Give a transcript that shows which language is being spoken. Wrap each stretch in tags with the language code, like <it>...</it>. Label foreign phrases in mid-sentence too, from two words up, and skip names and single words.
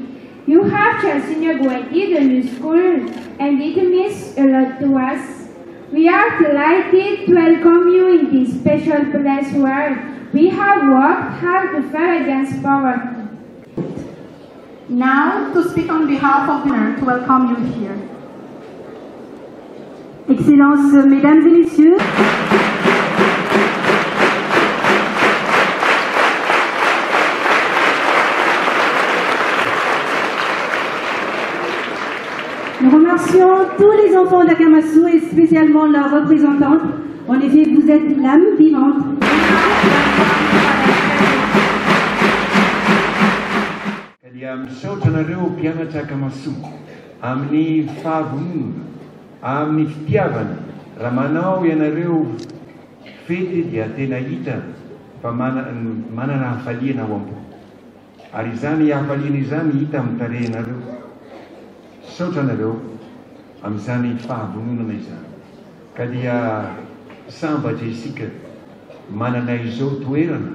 <en>You have chosen Yaguati, the new school, and it means a lot to us. We are delighted to welcome you in this special place where we have worked hard to fight against poverty. Now, to speak on behalf of the honor to welcome you here.</en> <fr>Excellences, Mesdames et Messieurs, nous remercions tous les enfants d'Akamasou et spécialement leurs représentantes. En effet, vous êtes l'âme vivante.</fr> <mg>Misaotranareo mpianatra Akamasu amin'ny fahavonona, amin'ny fitiavana. Raha manao ianareo fety dia tena hita fa manana hafaliana ao am-po. Ary izany hafaliana izany hita amin'ny tarehinareo. Misaotranareo amin'izany fahavononana izany. Ka dia sambatra isika manana izao toerana.</mg>